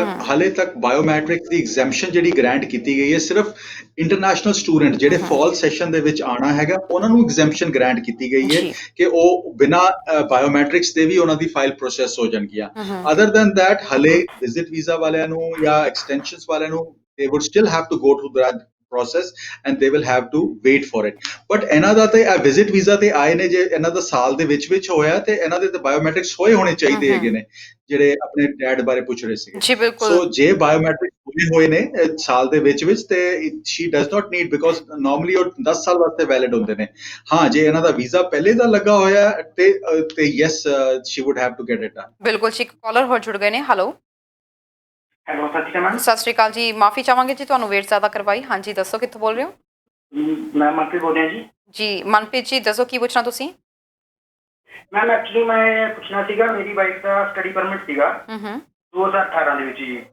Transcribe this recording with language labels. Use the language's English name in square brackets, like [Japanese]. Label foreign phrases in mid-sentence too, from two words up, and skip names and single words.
[Punjabi] ਹਾਲੇ ਤੱਕ ਬਾਇਓਮੈਟ੍ਰਿਕਸ ਦੀ ਐਗਜ਼ੈਂਪਸ਼ਨ ਜਿਹੜੀ ਗ੍ਰਾਂਟ ਕੀਤੀ ਗਈ ਹੈ ਸਿਰਫ [English] international student [Punjabi] ਜਿਹੜੇ [English] fall session [Punjabi] ਦੇ ਵਿੱਚ ਆਣਾ ਹੈਗਾ ਉਹਨਾਂ ਨੂੰ ਐਗਜ਼ੈਂਪਸ਼ਨ ਗ੍ਰਾਂਟ ਕੀਤੀ ਗਈ ਹੈ ਕਿ ਉਹ ਬਿਨਾ ਬਾਇਓਮੈਟ੍ਰਿਕਸ ਦੇ ਵੀ ਉਹਨਾਂ ਦੀ ਫਾਈਲ ਪ੍ਰੋਸੈਸ ਹੋ ਜਾਣਗੀਆਂ। [English] other than that [Punjabi] ਹਲੇ ਵਿਜ਼ਿਟ ਵੀਜ਼ਾ ਵਾਲਿਆਂ ਨੂੰ ਜਾਂ ਐਕਸਟੈਂਸ਼ਨਸ ਵਾਲਿਆਂ ਨੂੰ [English] they would still have to go through that process and they will have to wait for it. [Punjabi] But ਇਹਨਾਂ ਦਾ ਤੇ [English] visit visa [Punjabi] ਤੇ ਆਏ ਨੇ, ਜੇ ਇਹਨਾਂ ਦਾ ਸਾਲ ਦੇ ਵਿੱਚ ਹੋਇਆ ਤੇ ਇਹਨਾਂ ਦੇ ਤੇ ਬਾਇਓਮੈਟ੍ਰਿਕਸ ਹੋਣੇ ਚਾਹੀਦੇ ਹੈਗੇ ਨੇ, ਜਿਹੜੇ ਆਪਣੇ ਡੈਡ ਬਾਰੇ ਪੁੱਛ ਰਹੇ ਸੀਗੇ। ਜੀ ਬਿਲਕੁਲ। ਸੋ ਜੇ ਬਾਇਓਮੈਟ੍ਰਿਕਸ ਹੋਏ ਨੇ ਸਾਲ ਦੇ ਵਿੱਚ ਤੇ [English] she does not need, because [Punjabi] ਨਾਰਮਲੀ ਉਹ 10 ਸਾਲ ਵਾਸਤੇ ਵੈਲਿਡ ਹੁੰਦੇ ਨੇ। ਹਾਂ, ਜੇ ਇਹਨਾਂ ਦਾ ਵੀਜ਼ਾ ਪਹਿਲੇ ਦਾ ਲੱਗਾ ਹੋਇਆ ਤੇ ਯੈਸ [English] she would have to get it done। [Punjabi] ਬਿਲਕੁਲ ਜੀ। ਕਾਲਰ ਹੋਰ ਜੁੜ ਗਏ ਨੇ। ਹੈਲੋ। ਹੈਲੋ, ਸਤਿ ਸ਼੍ਰੀ ਅਕਾਲ ਮੈਮ। ਸਤਿ ਸ਼੍ਰੀ ਅਕਾਲ ਜੀ। ਮਾਫੀ ਚਾਹਾਂਗੇ ਜੀ ਤੁਹਾਨੂੰ ਵੇਟ ਜ਼ਿਆਦਾ ਕਰਵਾਈ। ਹਾਂਜੀ ਦੱਸੋ ਕਿੱਥੋਂ ਬੋਲ ਰਹੇ ਹੋ? ਮੈਂ ਮਨਪ੍ਰੀਤ ਬੋਲ ਰਿਹਾ ਜੀ। ਜੀ ਮਨਪ੍ਰੀਤ ਜੀ ਦੱਸੋ ਕੀ ਪੁੱਛਣਾ ਤੁਸੀਂ? [English] ma'am actually [Punjabi] ਮੈਂ ਪੁੱਛਣਾ ਸੀਗਾ, ਮੇਰੀ ਵਾਈਫ ਦਾ [English] study permit [Punjabi] ਸੀਗਾ 2018 ਦੇ ਵਿੱਚ ਜੀ।